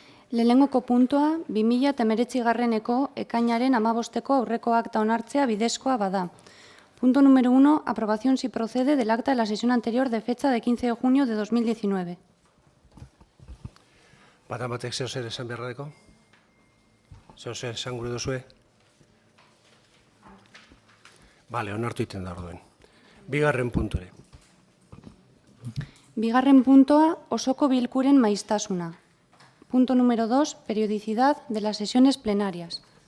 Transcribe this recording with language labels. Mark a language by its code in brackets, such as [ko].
[eu] Lehenengoko puntua, 2019 ekainaren 15 aurreko akta onartzea bidezkoa bada. [es] Punto número 1, aprobación si procede del acta de la sesión anterior de fecha de 15 de junio de 2019. [eu] Batan batek zeo zer esan beharradeko? Zeo zer esan gure duzue? Bale, onartu iten da orduen. Bigarren punture. Bigarren puntoa, osoko bilkuren maiztasuna. [es] Punto número 2, periodicidad de las sesiones plenarias.